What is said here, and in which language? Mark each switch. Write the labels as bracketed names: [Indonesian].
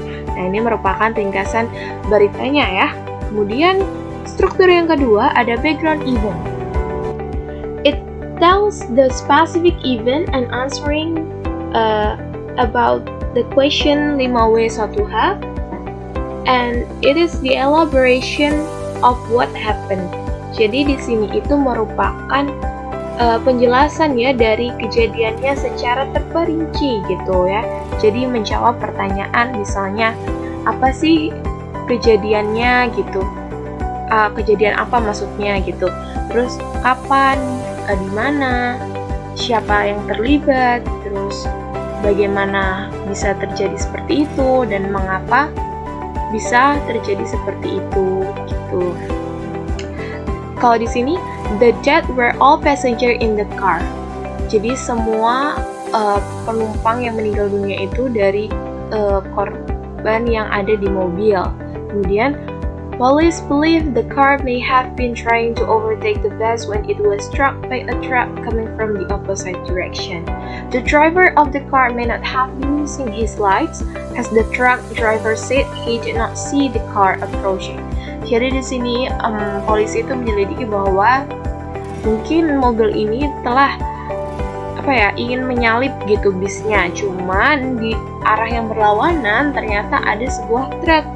[Indonesian] Nah, ini merupakan ringkasan beritanya ya. Kemudian struktur yang kedua ada background event. [English] It tells the specific event and answering about the question 5W1H, and it is the elaboration of what happened. [Indonesian] Jadi di sini itu merupakan penjelasan ya dari kejadiannya secara terperinci gitu ya. Jadi menjawab pertanyaan misalnya apa sih kejadiannya gitu, kejadian apa maksudnya gitu. Terus kapan, di mana, siapa yang terlibat, terus bagaimana bisa terjadi seperti itu dan mengapa bisa terjadi seperti itu gitu. Kalau di sini [English] the dead were all passenger in the car. [Indonesian] Jadi semua penumpang yang meninggal dunia itu dari korban yang ada di mobil. [English] Kemudian police believe the car may have been trying to overtake the bus when it was struck by a truck coming from the opposite direction. The driver of the car may not have been using his lights, as the truck driver said he did not see the car approaching. [Indonesian] Jadi di sini polisi itu menyelidiki bahwa mungkin mobil ini telah ingin menyalip gitu bisnya, cuman di arah yang berlawanan ternyata ada sebuah truk.